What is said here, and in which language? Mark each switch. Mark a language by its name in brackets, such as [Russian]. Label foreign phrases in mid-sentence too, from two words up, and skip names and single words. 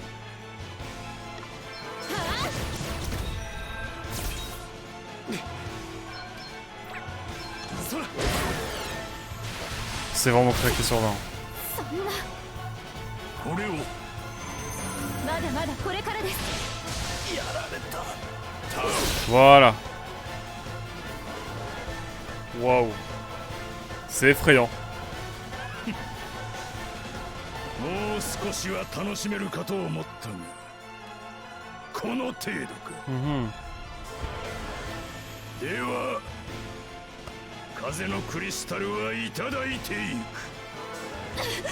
[French] C'est vraiment craqué sur 20. Voilà. Waouh. C'est effrayant. Mhm. [Japanese] 風のクリスタルはいただいていく。